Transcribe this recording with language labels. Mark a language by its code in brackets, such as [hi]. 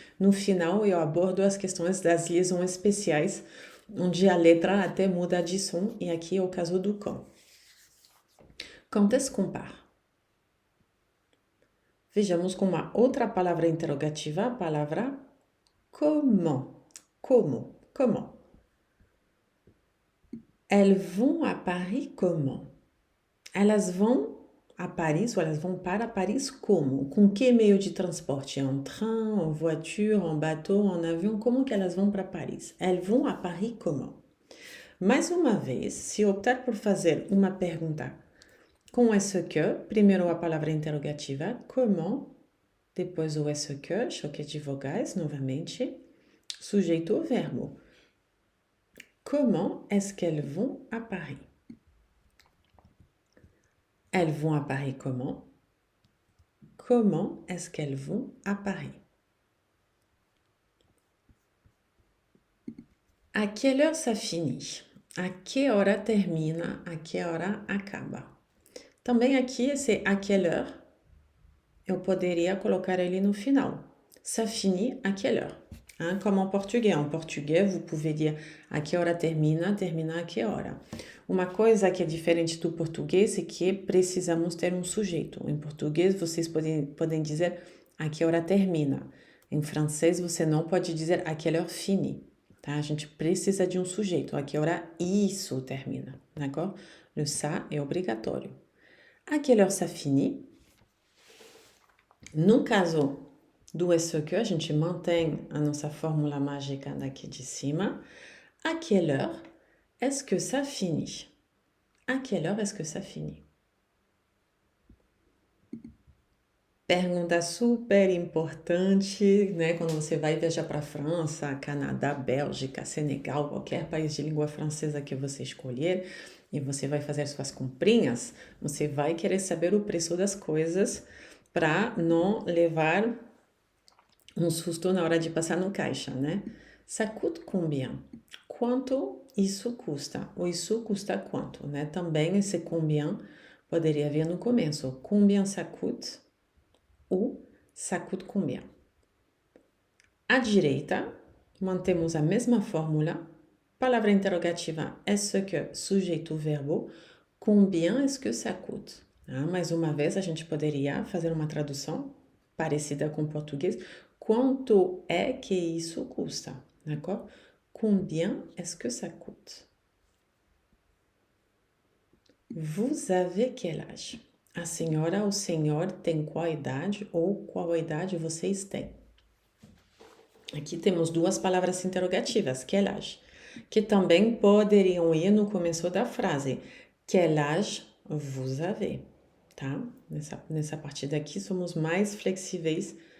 [pt] No final, eu abordo as questões das liaisons especiais, onde a letra até muda de som, e aqui é o caso do quand. [fr] Quand est-ce qu'on part? [pt] Vejamos com uma outra palavra interrogativa, a palavra comment. Como? Comment? [fr] Elles vont à Paris comment? [pt] Elas vão a Paris, ou elas vão para Paris como? Com que meio de transporte? [fr] En train, en voiture, en bateau, en avião? [pt] Como que elas vão para Paris? [fr] Elles vont à Paris comment? [pt] Mais uma vez, se optar por fazer uma pergunta com est-ce que, primeiro a palavra interrogativa, comment, depois o est-ce que, choque de vogais, novamente, sujeito, verbo. [fr] Comment est-ce qu'elles vont à Paris? Elles vont à Paris comment? Comment est-ce qu'elles vont à Paris? À quelle heure ça finit? [pt] A que hora termina? A que hora acaba? Também aqui, esse à quelle heure, eu poderia colocar ele no final. [fr] Ça finit à quelle heure? Hein, comme en português. En português, vous pouvez dire [pt] a que hora termina, termina a que hora. Uma coisa que é diferente do português é que precisamos ter um sujeito. Em português, vocês podem dizer a que hora termina. Em francês, você não pode dizer [fr] a quelle heure finit. [pt] Tá? A gente precisa de um sujeito. A que hora isso termina. [fr] D'accord? Le ça [pt] é obrigatório. [fr] A quelle heure ça finit? [pt] No caso do est-ce que, a gente mantém a nossa fórmula mágica daqui de cima. [fr] À quelle heure est-ce que ça finit? À quelle heure est-ce que ça finit? [pt] Pergunta super importante, né? Quando você vai viajar para a França, Canadá, Bélgica, Senegal, qualquer país de língua francesa que você escolher, e você vai fazer suas comprinhas, você vai querer saber o preço das coisas para não levar um susto na hora de passar no caixa, né? [fr] Ça coûte combien? [pt] Quanto isso custa? Ou isso custa quanto, né? Também esse combien poderia vir no começo. [fr] Combien ça coûte? Ou ça coûte combien? [pt] À direita, mantemos a mesma fórmula. Palavra interrogativa, est-ce que, sujeito, verbo, [fr] combien est-ce que ça coûte? [pt] Mais uma vez, a gente poderia fazer uma tradução parecida com o português. Quanto é que isso custa? D'accord? [fr] Combien est-ce que ça coûte? Vous avez quel âge? [pt] A senhora ou o senhor tem qual idade ou qual idade vocês têm? Aqui temos duas palavras interrogativas, quel âge, que também poderiam ir no começo da frase. [fr] Quel âge vous avez? [pt] Tá? Nessa partida aqui somos mais flexíveis.